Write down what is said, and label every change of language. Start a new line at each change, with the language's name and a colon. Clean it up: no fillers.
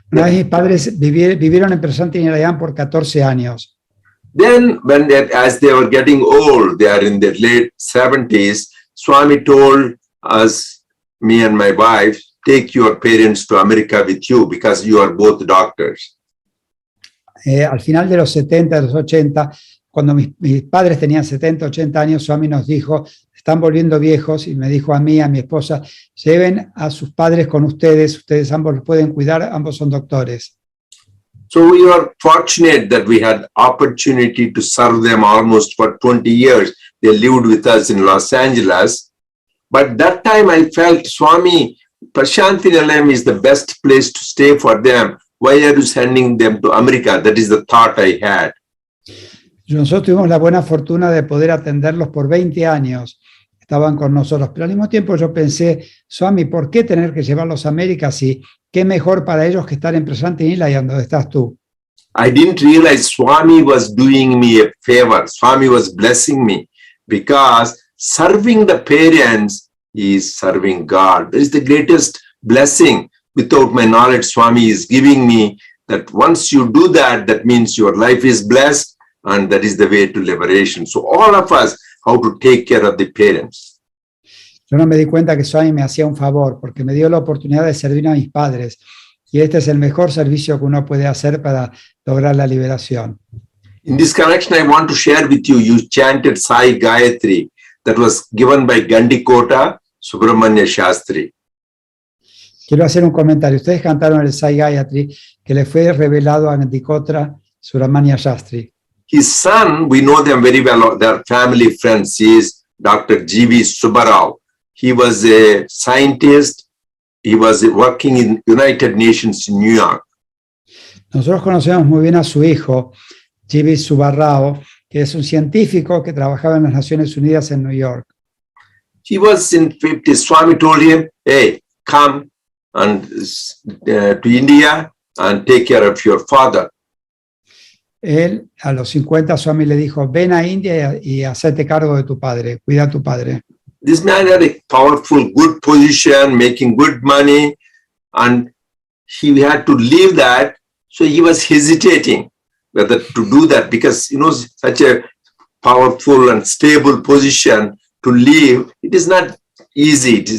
Spanish: mis padres vivieron en Prashantinilayam por 14 años.
English: then as they were getting old, they are in their late 70s, Swami told us, me and my wife, take your parents to America with you because you are both doctors.
Spanish: Al final de los 70, de los 80, cuando mis padres tenían 70, 80 años, Swami nos dijo, están volviendo viejos, y me dijo a mí, a mi esposa, lleven a sus padres con ustedes ambos los pueden cuidar, ambos son doctores.
English: So we were fortunate that we had opportunity to serve them almost for 20 years. They lived with us in Los Angeles. But that time I felt, Swami, Prashantinilayam is the best place to stay for them. Why are you sending them to America? That is the thought I had.
Spanish: Nosotros tuvimos la buena fortuna de poder atenderlos por 20 años. Estaban con nosotros. Pero al mismo tiempo yo pensé, Swami, ¿por qué tener que llevarlos a América si qué mejor para ellos que estar en Prashantinilayam, donde estás tú?
English: I didn't realize Swami was doing me a favor. Swami was blessing me because serving the parents is serving God. That is the greatest blessing. Without my knowledge, Swami is giving me that once you do that, that means your life is blessed and that is the way to liberation. So all of us, how to take care of the parents.
Spanish: Yo no me di cuenta que Swami me hacía un favor porque me dio la oportunidad de servir a mis padres. Y este es el mejor servicio que uno puede hacer para lograr la liberación.
English: In this connection, I want to share with you, you chanted Sai Gayatri that was given by Gandikota Subramanya Shastri.
Spanish: Quiero hacer un comentario. Ustedes cantaron el Sai Gayatri que le fue revelado a Gandikota Subramanya Shastri.
English: His son, we know them very well, their family friends, he is Dr. G.V. Subbarao. He was a scientist. He was working in United Nations in New York.
Spanish: Nosotros conocemos muy bien a su hijo, G.V. Subbarao, que es un científico que trabajaba en las Naciones Unidas en New York.
English: He was in 50s. Swami told him, hey, come and to India and take care of your father.
Spanish: Él, a los 50, Swami le dijo, ven a India y hacete cargo de tu padre, cuida a tu padre.
English: This man had a powerful, good position, making good money, and he had to leave that. So he was hesitating whether to do that because, such a powerful and stable position to leave, it is not easy.